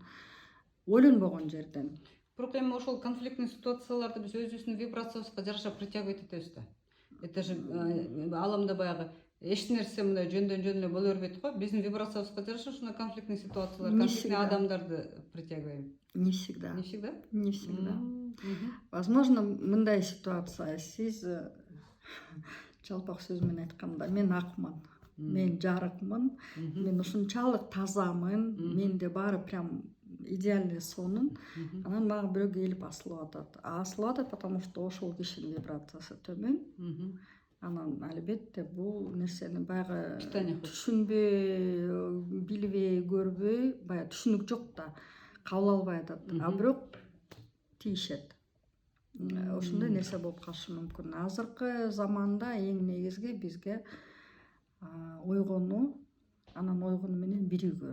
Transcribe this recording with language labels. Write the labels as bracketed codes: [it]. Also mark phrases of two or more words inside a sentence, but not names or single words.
[ky] Ойлонбогон жерден. Бирок эми ошол конфликтный ситуацияларды биз өзүбүздүн вибрациябызга жараша притягивать этебиз да. [ru] Это же [ky] аламда баягы эч нерсе мындай жөндөн эле боло бербейт го. Биздин вибрациябызга жараша ушундай конфликтный ситуациялар, конфликтный адамдарды притягиваем. [ru] Не всегда. Не всегда? Не всегда. Возможно, [ky] мындай ситуация, сиз жалпак сөз менен айтканда, мен акмын, мен жарыкмын, мен ушунчалык тазамын, менде баары [ru] прям идеальный [ky] сонун. Анан мага бирөө келип асылып атат. Асылып атат, [ru] потому что [ky] ошол кишинин вибрациясы төмөн. Анан албетте бул нерсени баягы түшүнбөй, билбей, көрбөй, баягы түшүнүк жок да, кабыл албай атат. А бирок тийишет. Ошондой нерсе болуп калышы мүмкүн. Азыркы заманда эң негизги бизге ойгонуу, анан ойгонуу менен биригүү.